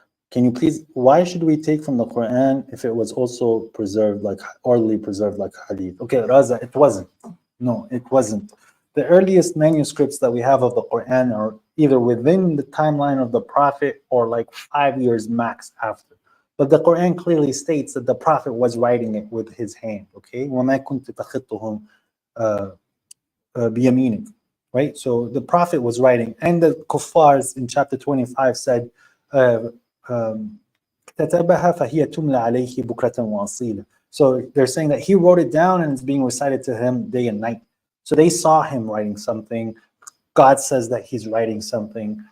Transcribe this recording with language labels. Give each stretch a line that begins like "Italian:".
English: Can you please, why should we take from the Quran if it was also preserved, like orally preserved like hadith? Okay, Raza, it wasn't. No, it wasn't. The earliest manuscripts that we have of the Quran are either within the timeline of the Prophet or like 5 years max after. But the Quran clearly states that the Prophet was writing it with his hand, okay?
Arabic: وَمَا كُنْتَ تَخِطُّهُمْ بِيَمِينِكَ, right?
English: So the Prophet was writing, and the kuffars in chapter 25 said,
Arabic: كتبها فهي تملى عليه بكرة وأصيلا.
English: So they're saying that he wrote it down and it's being recited to him day and night. So they saw him writing something. God says that he's writing something.